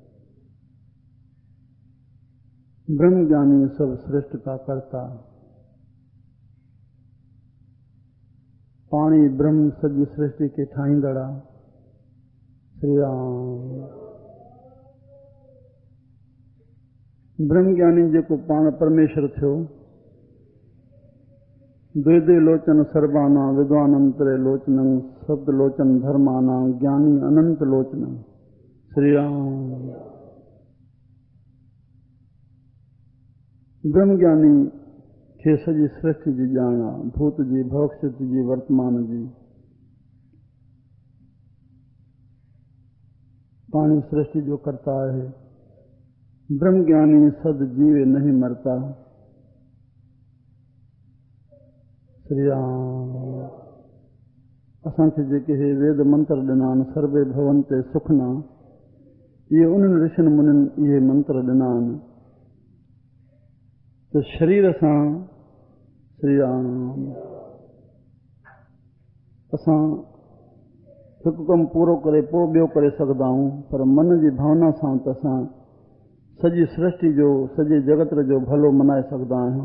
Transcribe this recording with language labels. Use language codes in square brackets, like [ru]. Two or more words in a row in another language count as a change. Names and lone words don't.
[pa] ਬ੍ਰਹਮ ਗਿਆਨੀ ਸਭ ਸ੍ਰਿਸਟਿ ਕਾ ਕਰਤਾ, [sd] पाणी ब्रह्म सॼी सृष्टि के ठाहींदड़ा। श्री राम। ब्रह्म ज्ञानी जेको पाण परमेश्वर थियो, [sa] द्वे लोचन सर्वाना विद्वानंतरे लोचनं, सप्त लोचन धर्माना ज्ञानी अनंत लोचनं। [sd] श्री राम। ब्रह्म ज्ञानी खे सॼी सृष्टि जी ॼाण आहे, भूत जी, भविष्यत जी, वर्तमान जी। पाणी सृष्टि जो करता है। [pa] ਬ੍ਰਹਮ ਗਿਆਨੀ ਸਦ ਜੀਵੈ ਨਹੀ ਮਰਤਾ। [sd] श्री राम। असांखे जेके हे वेद मंत्र ॾिना आहिनि, [sa] सर्वे भवन्ते सुखना, [sd] इहे उन्हनि ऋषिनि मुनिनि इहे मंत्र ॾिना आहिनि त शरीर सां श्री राम असां हिकु कमु पूरो करे पोइ ॿियो करे सघंदा आहियूं, पर मन जी भावना सां त असां सॼी सृष्टि जो सॼे जगत जो भलो मनाए सघंदा आहियूं।